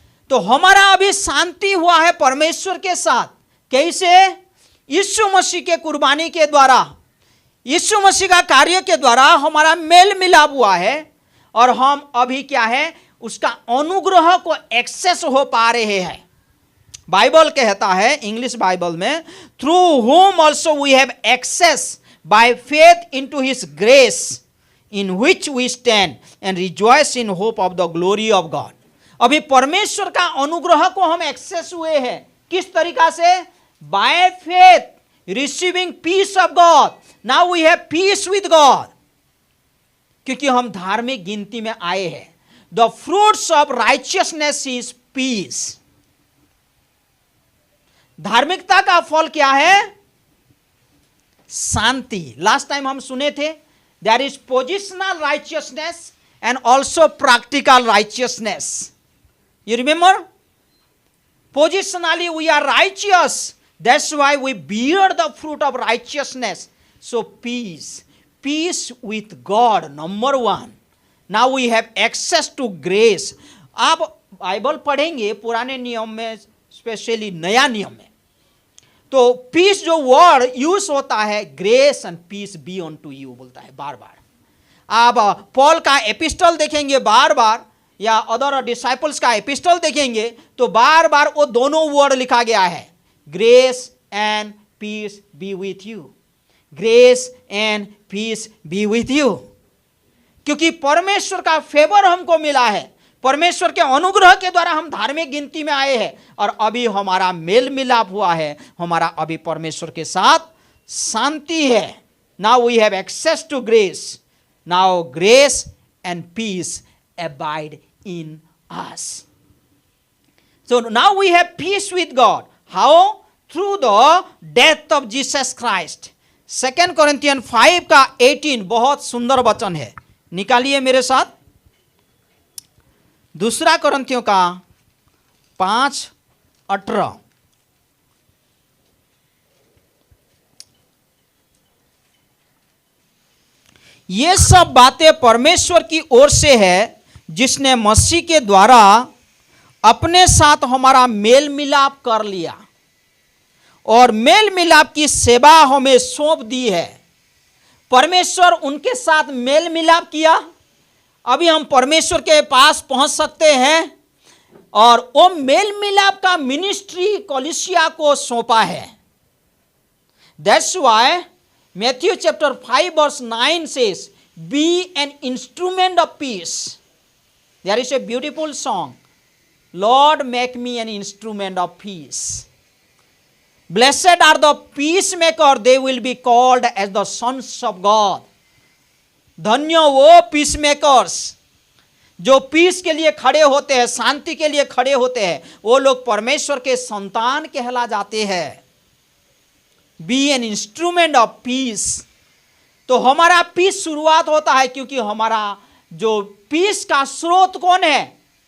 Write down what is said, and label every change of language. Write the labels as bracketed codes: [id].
[hi] तो हमारा अभी शांति हुआ है परमेश्वर के साथ। कैसे? यीशु मसीह के कुर्बानी के द्वारा, यीशु मसीह का कार्य के द्वारा हमारा मेल मिलाप हुआ है और हम अभी क्या है, उसका अनुग्रह को एक्सेस हो पा रहे हैं। बाइबल कहता है इंग्लिश बाइबल में, [en] Through whom also we have access by faith into his grace in which we stand and rejoice in hope of the glory of God. [hi] अभी परमेश्वर का अनुग्रह को हम एक्सेस हुए हैं। किस तरीका से? [en] by faith receiving peace of God. Now we have peace with God. [hi] क्योंकि हम धार्मिक गिनती में आए हैं। [en] The fruits of righteousness is peace. [hi] धार्मिकता का फल क्या है? शांति। [en] Last time हम सुने थे, there is positional righteousness and also practical righteousness. You remember? Positionally we are righteous, that's why we bear the fruit of righteousness. So peace with God, number one. Now we have access to grace. [hi] आप Bible पढ़ेंगे पुराने नियम में, specially नया नियम में, तो piece जो वर्ड यूज होता है, [en] grace and peace be unto you [hi] बोलता है बार बार। आप पॉल का एपिस्टल देखेंगे बार बार, या अदर डिसाइपल्स का एपिस्टल देखेंगे तो बार बार वो दोनों वर्ड लिखा गया है, [en] grace and peace be with you, [hi] grace and piece B with you. क्योंकि परमेश्वर का फेवर हमको मिला है, परमेश्वर के अनुग्रह के द्वारा हम धार्मिक गिनती में आए हैं, और अभी हमारा मेल मिलाप हुआ है, हमारा अभी परमेश्वर के साथ शांति है। [en] Now we have access to grace, now grace and peace abide in us. So now we have peace with God. How? Through the death of Jesus Christ. [hi] 2 Corinthians 5 का 18 बहुत सुंदर वचन है, निकालिए मेरे साथ। 2 कोरिन्थियों का 5:18। ये सब बातें परमेश्वर की ओर से है, जिसने मसीह के द्वारा अपने साथ हमारा मेल मिलाप कर लिया और मेल मिलाप की सेवा हमें सौंप दी है। परमेश्वर उनके साथ मेल मिलाप किया, अभी हम परमेश्वर के पास पहुंच सकते हैं, और वो मेल मिलाप का मिनिस्ट्री कलीसिया को सौंपा है। [en] That's why Matthew chapter 5 verse 9 says, be an instrument of peace. There is a beautiful song, Lord make me an instrument of peace. Blessed are the peacemaker, they will be called as the sons of God. [hi] धन्य वो पीसमेकर्स जो piece के लिए खड़े होते हैं, शांति के लिए खड़े होते हैं, वो लोग परमेश्वर के संतान कहला जाते हैं। [en] Be an instrument of peace. [hi] तो हमारा पीस शुरुआत होता है, क्योंकि हमारा जो पीस का स्रोत कौन है?